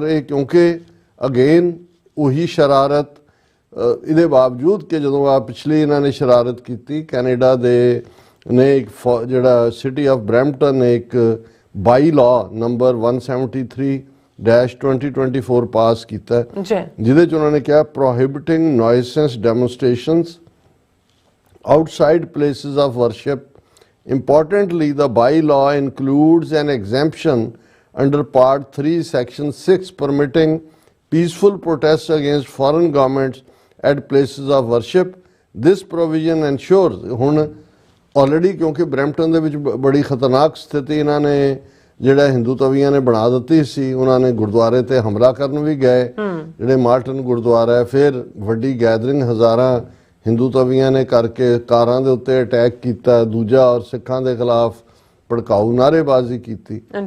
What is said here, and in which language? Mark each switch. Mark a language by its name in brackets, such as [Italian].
[Punjabi] ਔਰ ਇਹ ਕਿਉਂਕਿ ਅਗੇਨ ਉਹੀ ਸ਼ਰਾਰਤ, ਇਹਦੇ ਬਾਵਜੂਦ ਕਿ ਜਦੋਂ ਆ ਪਿਛਲੀ ਇਹਨਾਂ ਨੇ ਸ਼ਰਾਰਤ ਕੀਤੀ, ਕੈਨੇਡਾ ਦੇ ਨੇ ਇੱਕ ਜਿਹੜਾ ਸਿਟੀ ਆਫ ਬਰੈਂਪਟਨ ਨੇ ਇੱਕ ਬਾਈ ਲਾਅ ਨੰਬਰ 173-2024 ਪਾਸ ਕੀਤਾ ਜਿਹਦੇ 'ਚ ਉਹਨਾਂ ਨੇ ਕਿਹਾ [English] Prohibiting nuisance demonstrations outside places of worship. Importantly, the bylaw includes an exemption under Part 3, Section 6 permitting peaceful protests against foreign governments at places of worship. This provision ensures, [Punjabi] ਹੁਣ already ਕਿਉਂਕਿ ਬਰੈਂਪਟਨ ਦੇ ਵਿੱਚ ਬੜੀ ਖਤਰਨਾਕ ਸਥਿਤੀ ਇਹਨਾਂ ਨੇ ਜਿਹੜਾ ਹਿੰਦੂ ਤਵੀਆਂ ਨੇ ਬਣਾ ਦਿੱਤੀ ਸੀ, ਉਹਨਾਂ ਨੇ ਗੁਰਦੁਆਰੇ ਤੇ ਹਮਲਾ ਕਰਨ ਵੀ ਗਏ, ਜਿਹੜੇ ਮਾਰਟਨ ਗੁਰਦੁਆਰਾ ਹੈ, ਫਿਰ ਵੱਡੀ ਗੈਦਰਿੰਗ ਹਜ਼ਾਰਾਂ ਹਿੰਦੂ ਤਵੀਆਂ ਨੇ ਕਰਕੇ ਕਾਰਾਂ ਦੇ ਉੱਤੇ ਅਟੈਕ ਕੀਤਾ, ਦੂਜਾ ਔਰ ਸਿੱਖਾਂ ਦੇ ਖਿਲਾਫ ਭੜਕਾਊ ਨਾਅਰੇਬਾਜ਼ੀ ਕੀਤੀ।